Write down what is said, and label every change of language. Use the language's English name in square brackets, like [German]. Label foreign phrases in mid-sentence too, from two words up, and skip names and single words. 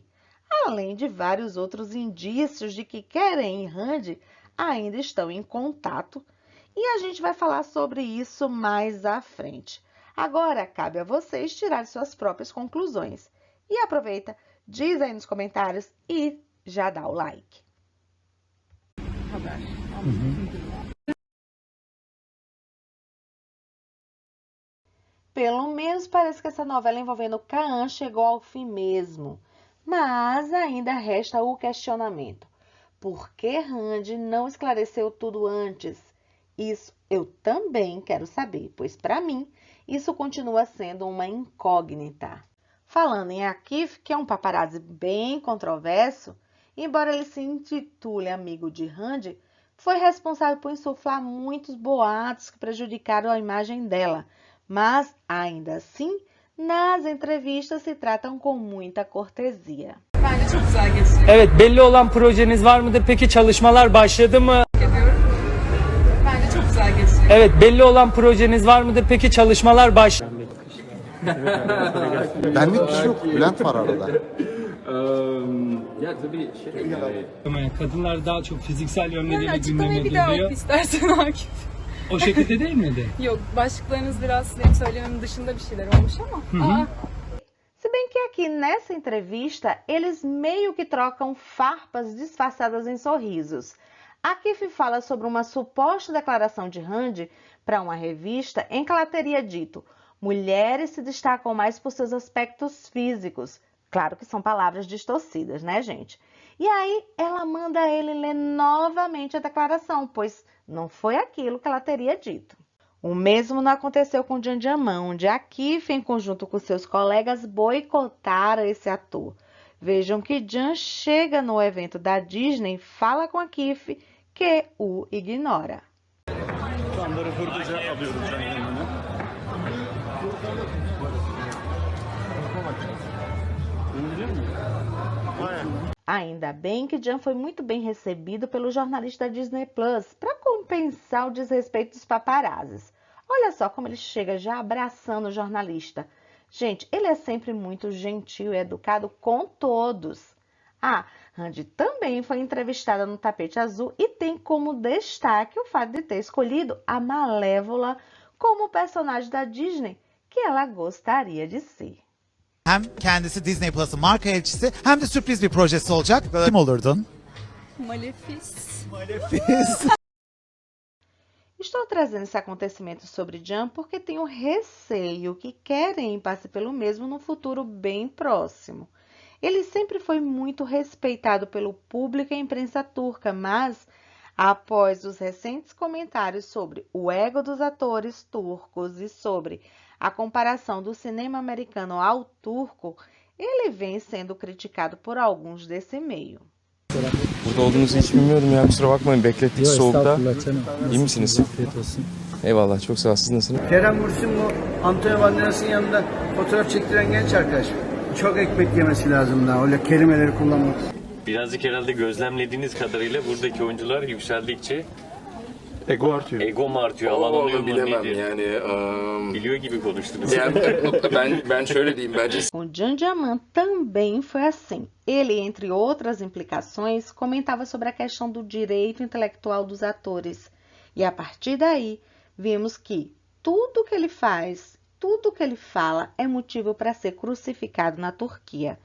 [Portuguese] Além de vários outros indícios de que Kerem e Hande ainda estão em contato. E a gente vai falar sobre isso mais à frente. Agora, cabe a vocês tirar suas próprias conclusões. E aproveita, diz aí nos comentários e já dá o like. [Turkish] haber aldım. [Portuguese] Pelo menos parece que essa novela envolvendo Kaan chegou ao fim mesmo. Mas ainda resta o questionamento. Por que Randy não esclareceu tudo antes? Isso eu também quero saber, pois para mim isso continua sendo uma incógnita. Falando em Akif, que é um paparazzi bem controverso, embora ele se intitule amigo de Randy, foi responsável por insuflar muitos boatos que prejudicaram a imagem dela. Mas, ainda assim, nas entrevistas se tratam com muita cortesia. [Turkish] Bence çok güzel geçiyor. Evet, belli olan projeniz var mıdır? Peki çalışmalar başladı mı? Ediyorum. Bence çok güzel geçiyor. Evet, belli olan projeniz var mıdır? Peki çalışmalar başladı. Benlik bir şey yok. Bülent var arada. Ya tabii yani Kadınlar daha çok fiziksel Yani yönleriyle açıklamayı gündeme bir daha oku geliyor. istersen Akif. O şekilde değil miydi? Yok, başlıklarınız biraz benim söylememin dışında bir şeyler olmuş ama. [Portuguese] Se bem que aqui nessa entrevista, eles meio que trocam farpas disfarçadas em sorrisos. Akif fala sobre uma suposta declaração de Randy para uma revista em que ela teria dito: mulheres se destacam mais por seus aspectos físicos. Claro que são palavras distorcidas, né, gente? E aí ela manda ele ler novamente a declaração, pois não foi aquilo que ela teria dito. O mesmo não aconteceu com Can Yaman, onde Akif, em conjunto com seus colegas, boicotaram esse ator. Vejam que Can chega no evento da Disney e fala com Akif, que o ignora. [Turkish] Şu anda röportajı alıyorum Can Yaman'ı. [Portuguese] Ainda bem que Can foi muito bem recebido pelo jornalista da Disney Plus para compensar o desrespeito dos paparazzis. Olha só como ele chega já abraçando o jornalista. Gente, ele é sempre muito gentil e educado com todos. Ah, Randy também foi entrevistada no Tapete Azul e tem como destaque o fato de ter escolhido a Malévola como personagem da Disney que ela gostaria de ser. [Turkish] Hem kendisi Disney Plus'ın marka elçisi hem de sürpriz bir projesi olacak. Kim olurdun? Malefis. [Portuguese] Estou trazendo esse acontecimento sobre Can porque tenho receio que querem passe pelo mesmo no futuro bem próximo. Ele sempre foi muito respeitado pelo público e a imprensa turca, mas após os recentes comentários sobre o ego dos atores turcos e sobre a comparação do cinema americano ao turco, ele vem sendo criticado por alguns desse meio. [Turkish] Burada olduğunuzu hiç bilmiyordum ya, kusura bakmayın, beklettik soğukta. İyi misiniz? Eyvallah, çok sağ ol. Siz nasılsınız? Kerem Bürsin bu Antonio Banderas'ın yanında fotoğraf çektiren genç arkadaş. Çok ekmek yemesi lazım daha öyle kelimeleri kullanmak. Birazcık herhalde gözlemlediğiniz kadarıyla buradaki oyuncular yükseldikçe Ego artıyor. ego mu artıyor, alan onu oluyor mu, bilemem nedir? yani. Biliyor gibi konuştunuz. Yani ben şöyle diyeyim, bence [Portuguese] Com Can Yaman também foi assim. Ele, entre outras implicações, comentava sobre a questão do direito intelectual dos atores. E a partir daí, vimos que tudo que ele faz, tudo que ele fala é motivo para ser crucificado na Turquia.